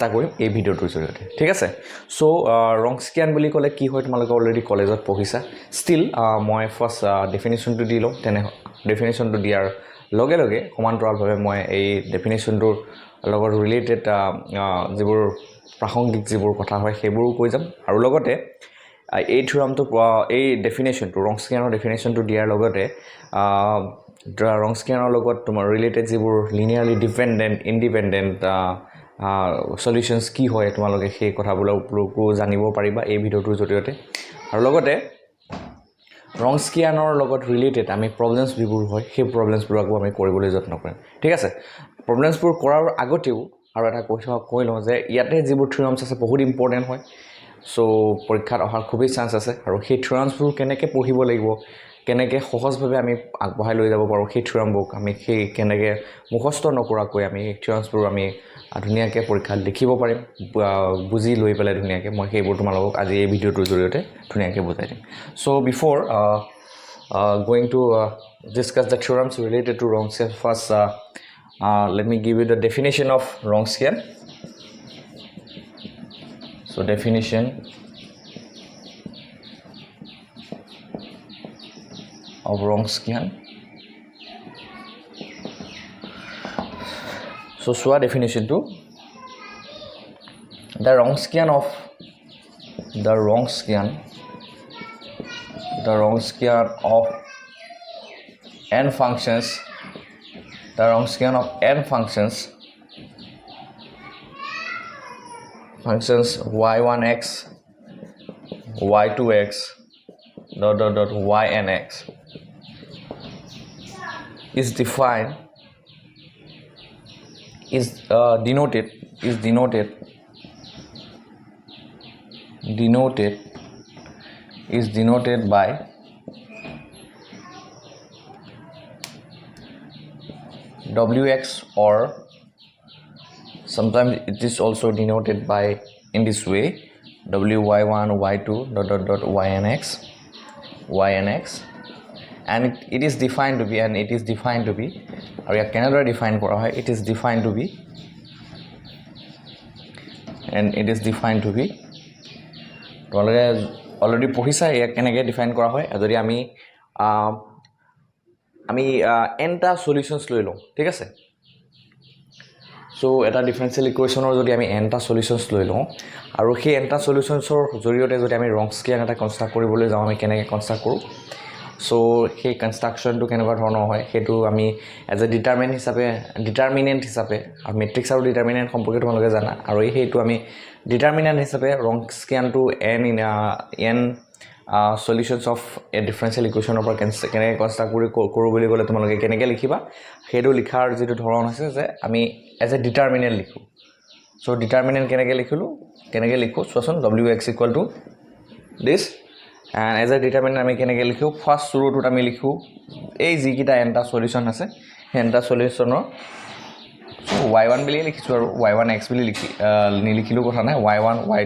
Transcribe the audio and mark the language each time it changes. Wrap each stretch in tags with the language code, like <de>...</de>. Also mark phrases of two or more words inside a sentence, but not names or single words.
<as>কৰিম এই ভিডিঅ'টোৰ জৰিয়তে ঠিক আছে সো ৰংস্কিয়ান বুলি ক'লে কি হয় তোমালোকে অলৰেডি কলেজত পঢ়িছা ষ্টিল মই ফাৰ্ষ্ট ডেফিনিশ্যনটো দি লওঁ তেনে ডেফিনিশ্যনটো দিয়াৰ লগে লগে সমান্তৰালভাৱে মই এই ডেফিনিশ্যনটোৰ লগত ৰিলেটেড যিবোৰ প্ৰাসংগিক যিবোৰ কথা হয় সেইবোৰো কৈ যাম আৰু লগতে এই থিওৰামটো এই ডেফিনিশ্যনটো ৰংস্কিয়ানৰ ডেফিনিশ্যনটো দিয়াৰ লগতে ৰংস্কিয়ানৰ লগত তোমাৰ ৰিলেটেড যিবোৰ</as> <en>linearly dependent independent solutions</en> <as>কি হয় তোমালোকে সেই কথাবোৰকো জানিব পাৰিবা এই ভিডিঅ'টোৰ জৰিয়তে আৰু লগতে ৰংস্কিয়ানৰ লগত ৰিলেটেড আমি প্ৰবলেমছ যিবোৰ হয় সেই প্ৰবলেমছবোৰকো আমি কৰিবলৈ যত্ন কৰিম ঠিক আছে প্ৰবলেমছবোৰ কৰাৰ আগতেও আৰু এটা কৈ লওঁ যে ইয়াতে যিবোৰ থিওৰামছ আছে বহুত ইম্পৰ্টেন্ট হয় সো পৰীক্ষাত অহাৰ খুবেই চান্স আছে আৰু সেই থিওৰামছবোৰ কেনেকৈ পঢ়িব লাগিব কেনেকৈ সহজভাৱে আমি আগবঢ়াই লৈ যাব পাৰোঁ সেই থিওৰামবোৰ আমি সেই কেনেকৈ মুখস্থ নকৰাকৈ আমি থিওৰামছবোৰ আমি ধুনীয়াকৈ পৰীক্ষাত লিখিব পাৰিম বুজি লৈ পেলাই ধুনীয়াকৈ মই সেইবোৰ তোমালোকক আজি এই ভিডিঅ'টোৰ জৰিয়তে ধুনীয়াকৈ বুজাই দিম</as> <en>so before going to discuss the theorems related to Wronskian first let me give you the definition of Wronskian so definition of Wronskian so definition to the Wronskian of n functions the Wronskian of n functions y1x y2x dot ynx is defined is denoted by wx or sometimes it is also denoted by in this way wy1 y2 dot ynx and it is defined to be or you cannot define it is defined to be</en> <as>already পঢ়িছা ইয়াক কেনেকৈ ডিফাইন কৰা হয় যদি আমি এনটা সলিউশনছ লৈ লওঁ ঠিক আছে সো এটা ডিফাৰেন্সিয়েল ইকুৱেশ্যনৰ যদি আমি এনটা সলিউশনছ লৈ লওঁ আৰু সেই এনটা সলিউশনছৰ জৰিয়তে যদি আমি ৰংস্কিয়ান এটা কনস্ট্ৰাক্ট কৰিবলৈ যাওঁ আমি কেনেকৈ কনস্ট্ৰাক্ট কৰোঁ সো সেই কনস্ট্ৰাকশনটো কেনেকুৱা ধৰণৰ হয় সেইটো আমি</as> <en>as a determinant</en> <as>হিচাপে আৰু মেট্ৰিক্স আৰু ডিটাৰমিনেন্ট সম্পৰ্কে তোমালোকে জানা আৰু সেইটো আমি ডিটাৰমিনেন্ট হিচাপে ৰংস্কিয়ানটো</as> <en>n solutions of a differential equation of</en> <as>কেনেকৈ কনস্ট্ৰাক্ট কৰোঁ বুলি ক'লে তোমালোকে কেনেকৈ লিখিবা সেইটো লিখাৰ যেটো ধৰণ আছে যে আমি</as> <en>as a determinant</en> <as>লিখো সো ডিটাৰমিনেন্ট কেনেকৈ লিখো চোৱাচোন</as> <en>wx this and as a determinant</en> <as>আমি কেনেকৈ লিখো ফাৰ্স্ট ৰোটোত আমি লিখো এই যিকিটা এনটা সলিউশন আছে এনটা সলিউশনৰ y1 বুলি লিখিছো আৰু y1 x বুলি লিখিলো কথা নাই y1 y2 ...</as>